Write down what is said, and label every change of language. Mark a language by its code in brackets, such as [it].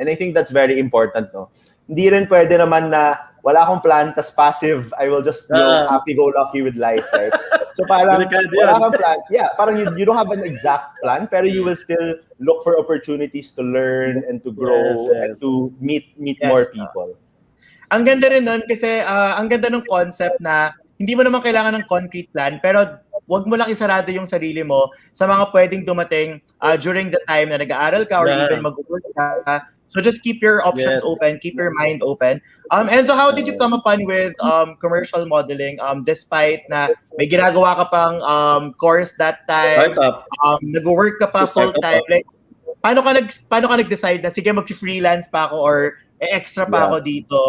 [en] And I think that's very important, no? [tl] Hindi rin pwede naman na wala akong plan, tas passive, [en] I will just happy-go-lucky with life, right? [tl] So parang wala kang [en] plan. Yeah, parang you don't have an exact plan, pero you will still look for opportunities to learn and to grow and to meet more people. [tl] Ang ganda rin nun kasi ang ganda ng concept na hindi mo naman kailangan ng concrete plan, pero wag mo lang isarado yung sarili mo sa mga pwedeng dumating [en] during the time [tl] na nag-aaral ka or even mag-work ka. [en] So just keep your options open, keep your mind open. And so how did you come upon with commercial modeling [tl] despite na may ginagawa ka pang course that time, nag-work ka pa [en] full-time? [tl] Like, paano ka nag-decide na sige mag-freelance pa ako or extra pa ako dito?